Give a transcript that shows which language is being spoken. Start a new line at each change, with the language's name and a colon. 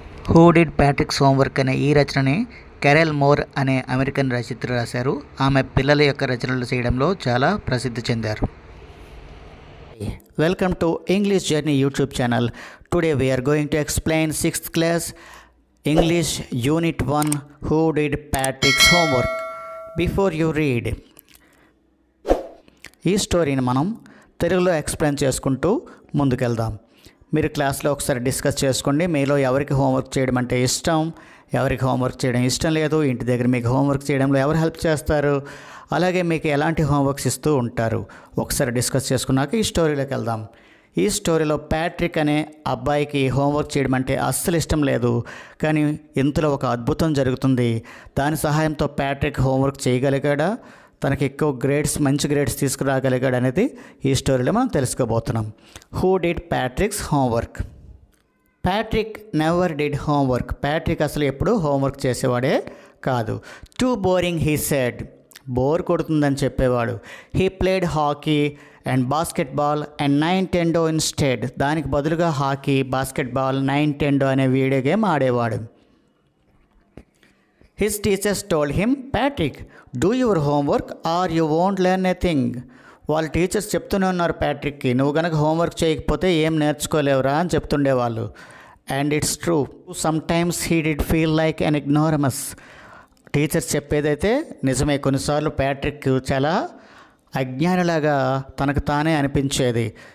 Telugu: Who did Patrick's homework అనే ఈ రచనని కెరెల్ more అనే అమెరికన్ రచయిత్రి రాశారు. ఆమె పిల్లల యొక్క రచనలు చేయడంలో చాలా ప్రసిద్ధి చెందారు.
English: Welcome to English journey YouTube channel. Today we're going to explain 6th class English Unit 1 Who did Patrick's homework. Before you read,
Telugu: ఈ స్టోరీని మనం తెలుగులో ఎక్స్ప్లెయిన్ చేసుకుంటూ ముందుకెళ్దాం. మీరు క్లాస్లో ఒకసారి డిస్కస్ చేసుకోండి. మీలో ఎవరికి హోంవర్క్ చేయడం అంటే ఇష్టం, ఎవరికి హోంవర్క్ చేయడం ఇష్టం లేదు, ఇంటి దగ్గర మీకు హోంవర్క్ చేయడంలో ఎవరు హెల్ప్ చేస్తారు, అలాగే మీకు ఎలాంటి హోంవర్క్స్ ఇస్తూ ఉంటారు, ఒకసారి డిస్కస్ చేసుకున్నాక ఈ స్టోరీలోకి వెళ్దాం. ఈ స్టోరీలో ప్యాట్రిక్ అనే అబ్బాయికి హోంవర్క్ చేయడం అంటే అస్సలు ఇష్టం లేదు. కానీ ఇంతలో ఒక అద్భుతం జరుగుతుంది. దాని సహాయంతో ప్యాట్రిక్ హోంవర్క్ చేయగలిగాడా, తనకి ఎక్కువ మంచి గ్రేడ్స్ తీసుకురాగలిగాడు అనేది ఈ స్టోరీలో మనం తెలుసుకోబోతున్నాం.
English: Who did Patrick's homework? Patrick never did homework.
Telugu: Patrick అసలు ఎప్పుడు హోంవర్క్ చేసేవాడే కాదు.
English: Too boring he said.
Telugu: Bore కొడుతుందని చెప్పేవాడు.
English: He played hockey and basketball and Nintendo instead.
Telugu: దానికి బదులుగా హాకీ, బాస్కెట్బాల్, నైంటెండో అనే వీడియో గేమ్ ఆడేవాడు.
English: His teachers told him, Patrick, do your homework or you won't learn anything.
Telugu: వాళ్ళ teachers చెప్తూనే ఉన్నారు ప్యాట్రిక్కి, నువ్వు కనుక హోంవర్క్ చేయకపోతే ఏం నేర్చుకోలేవురా అని చెప్తుండేవాళ్ళు.
English: And it's true, sometimes he did feel like an ignoramus.
Telugu: Teachers చెప్పేదైతే నిజమే. కొన్నిసార్లు ప్యాట్రిక్ చాలా అజ్ఞానిలాగా తనకు తానే అనిపించేది.